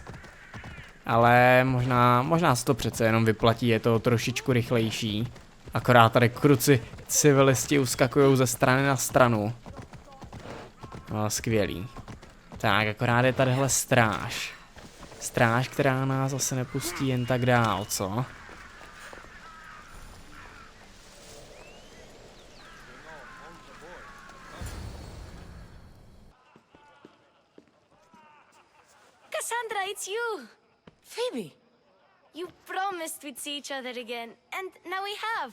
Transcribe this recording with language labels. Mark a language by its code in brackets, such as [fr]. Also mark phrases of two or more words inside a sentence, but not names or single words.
[cs] Ale možná se to přece jenom vyplatí, je to trošičku rychlejší. Akorát tady kruci civilisti uskakují ze strany na stranu. No, skvělý. Tak, akorát je tadyhle stráž. Stráž, která nás zase nepustí jen tak dál, co? [en] Cassandra, it's you! Phoebe, You promised we'd see each other again, and now we have.